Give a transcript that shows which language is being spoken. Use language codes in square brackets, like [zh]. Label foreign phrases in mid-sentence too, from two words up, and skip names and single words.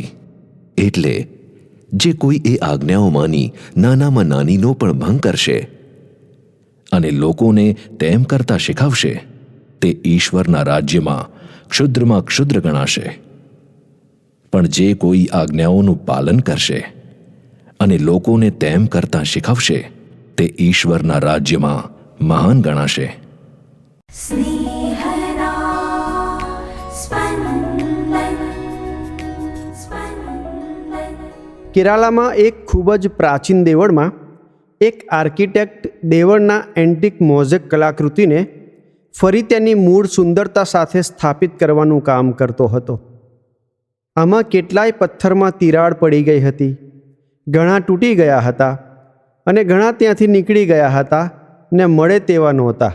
[gu] એટલે જે કોઈ એ આજ્ઞાઓમાંની નાનામાં નાનીનો પણ ભંગ કરશે અને લોકોને તેમ કરતા શીખવશે, તે ઈશ્વરના રાજ્યમાં ક્ષુદ્રમાં ક્ષુદ્ર ગણાશે. પણ જે કોઈ આજ્ઞાઓનું પાલન કરશે અને લોકોને તેમ કરતા શીખવશે, તે ઈશ્વરના રાજ્યમાં મહાન ગણાશે. स्नेहदा स्पन्दन स्पन्दन। કેરાલામાં એક ખૂબ જ પ્રાચીન દેવળમાં એક આર્કિટેક્ટ દેવળના એન્ટિક મોઝેક કલાકૃતિને ફરી તેની મૂળ સુંદરતા સાથે સ્થાપિત કરવાનું કામ કરતો હતો. આમાં કેટલાય પથ્થરમાં તિરાડ પડી ગઈ હતી, ઘણા તૂટી ગયા હતા અને ઘણા ત્યાંથી નીકળી ગયા હતા ને મળે તેવા નહોતા.